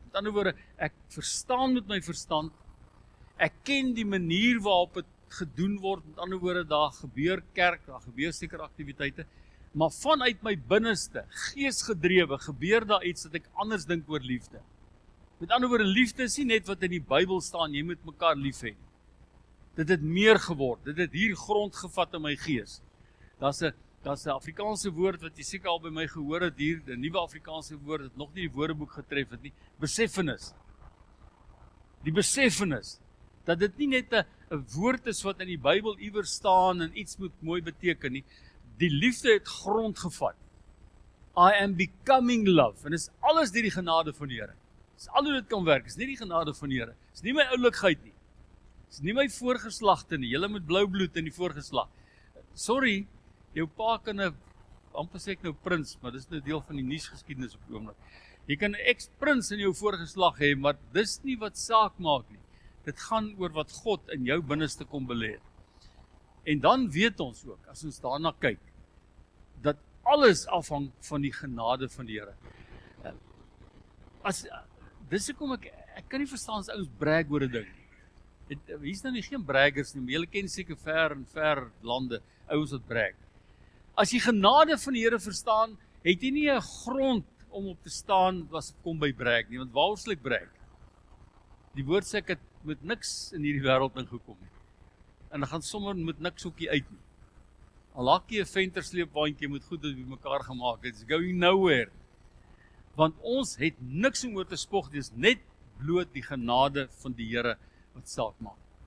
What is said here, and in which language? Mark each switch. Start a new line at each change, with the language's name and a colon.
Afrikaans: Met ander woorde, ek verstaan met my verstand, ek ken die manier waarop dit gedoen word, met ander woorde, daar gebeur kerk, daar gebeur sekere aktiwiteite, maar vanuit my binneste, geesgedrewe, gebeur daar iets dat ek anders dink oor liefde. Met ander woorde, liefde is nie net wat in die Bybel staan, jy moet mekaar lief hê. Dit het meer geword, dit het hier grond gevat in my gees. Daar's 'n Afrikaanse woord wat jy seker al by my gehoor het hier, 'n nuwe Afrikaanse woord wat nog nie die woordeboek getref het nie, beseffenis. Die beseffenis, dat dit nie net 'n woord is wat in die Bybel iewers staan en iets moet mooi beteken nie. Die liefde het grond gevat.
English: I am becoming love,
Afrikaans: en dis alles deur die genade van die Here. Dis al hoe dit kan werk, is nie die genade van die Here. Dis nie my oulikheid nie. Dis nie my voorgeslagte nie. Julle met blou bloed in die voorgeslag. Sorry, jou pa kan amper sê ek nou prins, maar dis nou deel van die nuusgeskiedenis op die oomblik. Jy kan 'n ex-prins in jou voorgeslag hê, maar dis nie wat saak maak nie. Dit gaan oor wat God in jou binneste kom belê het. En dan weet ons ook, as ons daarna kyk, dat alles afhang van die genade van die Here. Dis hoekom ek kan nie verstaan as ouens brag oor 'n ding nie. Hier's nou nie geen braggers nie, maar julle ken seker ver en ver lande, ouens wat brag. As jy genade van die Here verstaan, het jy nie 'n grond om op te staan as dit kom by brag nie, want waaroor sal ek brag? Die woord sê ek het met niks in hierdie wêreld ingekom nie. En dan gaan sommer met niks hoekie uit nie. Al laat jy 'n ventersleepwaandjie met goed wat bymekaar gemaak het,
English: it's going nowhere.
Afrikaans: Want ons het niks om oor te spog, dis net bloot die genade van die Here wat saak maak.